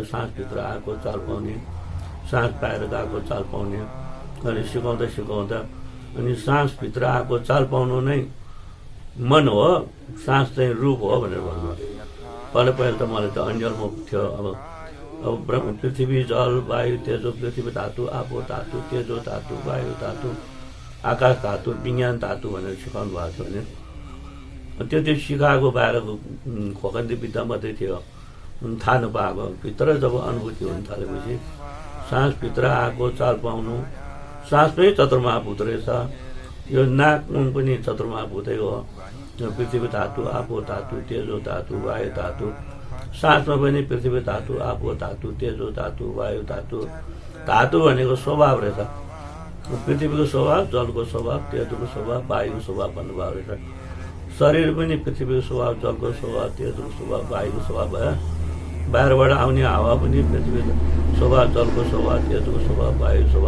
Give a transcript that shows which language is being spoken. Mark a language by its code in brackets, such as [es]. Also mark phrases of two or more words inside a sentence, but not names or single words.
[ne] सासभित्र आएको चाल पाउने, सास बाहिर गएको चाल पाउने। अनि सिकाउँदा सिकाउँदा अनि सासभित्र आएको चाल पाउनु नै मन हो, सास चाहिँ रूप हो भनेर भन्नुभयो। पहिला त मलाई त अन्यलमुख थियो। अब पृथ्वी जल वायु तेजो, पृथ्वी धातु, आपो धातु, तेजो धातु, वायु धातु, आकाश धातु, विज्ञान धातु भनेर सिकाउनु भएको थियो भने त्यो सिकाएको बाहिरको खोकन्दी विद्या मात्रै थियो, थाहा नपाएको। भित्र जब अनुभूति हुन थालेपछि सासभित्र आएको चाल पाउनु, सासमै चतुर्महाभूत रहेछ। यो नाक पनि चतुर्महाभूतै हो। पृथ्वी धातु, आपो धातु, तेजो धातु, वायु धातु। सासमा पनि पृथ्वी धातु, आपो धातु, तेजो धातु, वायु धातु। धातु भनेको स्वभाव रहेछ। पृथ्वीको स्वभाव, जलको स्वभाव, तेजोको स्वभाव, वायुको स्वभाव भन्नुभएको रहेछ। शरीर पनि पृथ्वीको स्वभाव, जलको स्वभाव, तेजोको स्वभाव, वायुको स्वभाव भयो। बाहिरबाट आउने हावा पनि पृथ्वीको स्वभाव, जलको स्वभाव, तेजोको स्वभाव, वायुको स्वभाव।